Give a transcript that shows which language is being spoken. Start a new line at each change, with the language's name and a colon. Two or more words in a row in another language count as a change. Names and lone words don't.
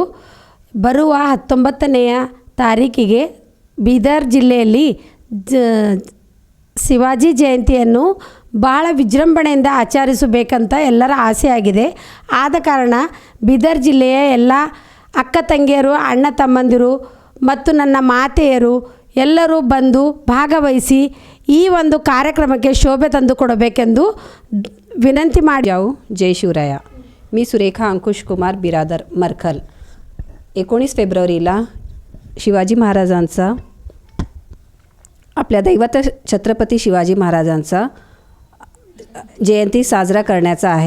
Kannada: ಬರುವ 19ನೆಯ ತಾರೀಕಿಗೆ ಬೀದರ್ ಜಿಲ್ಲೆಯಲ್ಲಿ ಶಿವಾಜಿ ಜಯಂತಿಯನ್ನು ಭಾಳ ವಿಜೃಂಭಣೆಯಿಂದ ಆಚರಿಸಬೇಕಂತ ಎಲ್ಲರ ಆಸೆಯಾಗಿದೆ. ಆದ ಕಾರಣ ಬೀದರ್ ಜಿಲ್ಲೆಯ ಎಲ್ಲ ಅಕ್ಕ ತಂಗಿಯರು, ಅಣ್ಣ ತಮ್ಮಂದಿರು ಮತ್ತು ನನ್ನ ಮಾತೆಯರು ಎಲ್ಲರೂ ಬಂದು ಭಾಗವಹಿಸಿ ಈ ಒಂದು ಕಾರ್ಯಕ್ರಮಕ್ಕೆ शोभे ತಂದು ಕೊಡಬೇಕೆಂದು विनंती ಮಾಡಿ.
Marathi: जय शिवराया. मी सुरेखा अंकुश कुमार बिरादर मरखल. 19 फेब्रुवारीला शिवाजी महाराजांचा, आपल्या दैवत छत्रपती शिवाजी महाराजांचा जयंती साजरा करण्याचा आहे.